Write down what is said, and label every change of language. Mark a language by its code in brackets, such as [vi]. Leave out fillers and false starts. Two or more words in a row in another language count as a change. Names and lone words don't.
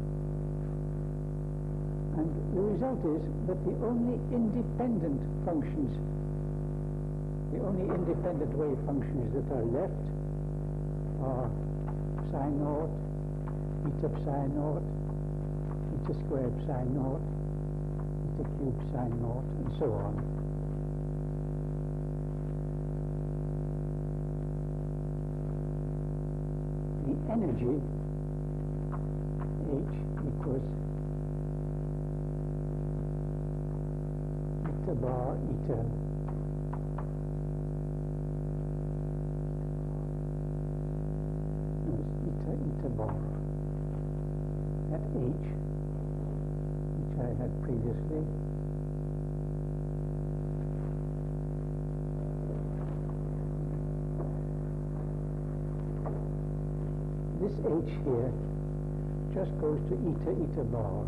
[en] And the result is that the only independent functions, the only independent wave functions that are left are psi naught, eta psi naught, eta squared psi naught, eta cubed psi naught, and so on. The energy H equals eta bar eta. No, it's eta bar. That H, which I had previously, this H here just goes to eta bar.